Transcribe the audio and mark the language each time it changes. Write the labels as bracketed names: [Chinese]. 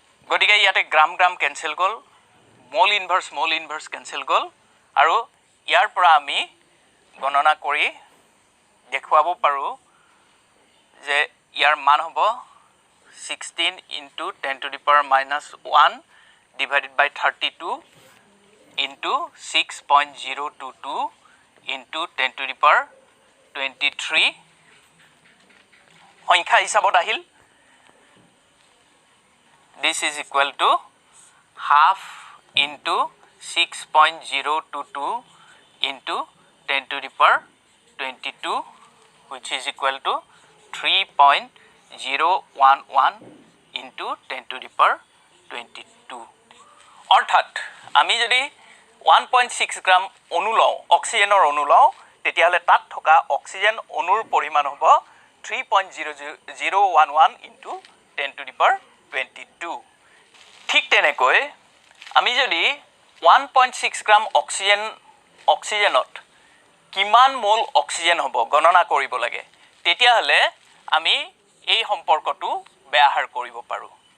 [Assamese] গতিকে ইয়াতে গ্ৰাম গ্ৰাম কেঞ্চেল গ'ল, মল ইনভাৰ্ছ কেঞ্চেল গ'ল, আৰু ইয়াৰ পৰা আমি গণনা কৰি দেখুৱাব পাৰোঁ যে ইয়াৰ মান হ'ব 16 ইনটু 10⁻⁻1 ডিভাইডেড বাই 32 ইনটু 6.022 ইনটু 10⁻23 সংখ্যা হিচাপত আহিল। [English] This is equal to half into 6.022 into 10⁻22 which is equal to 3.011 into 10⁻22। [Assamese] অৰ্থাৎ আমি যদি 1.6 গ্ৰাম অণু লওঁ, অক্সিজেনৰ অণু লওঁ, তেতিয়াহ'লে তাত থকা অক্সিজেন অণুৰ পৰিমাণ হ'ব 3.011 into 10⁻22। ঠিক তেনেকৈ আমি যদি 1.6 গ্ৰাম অক্সিজেনত কিমান মোল অক্সিজেন হ'ব গণনা কৰিব লাগে, তেতিয়াহ'লে আমি এই সম্পৰ্কটো ব্যৱহাৰ কৰিব পাৰোঁ।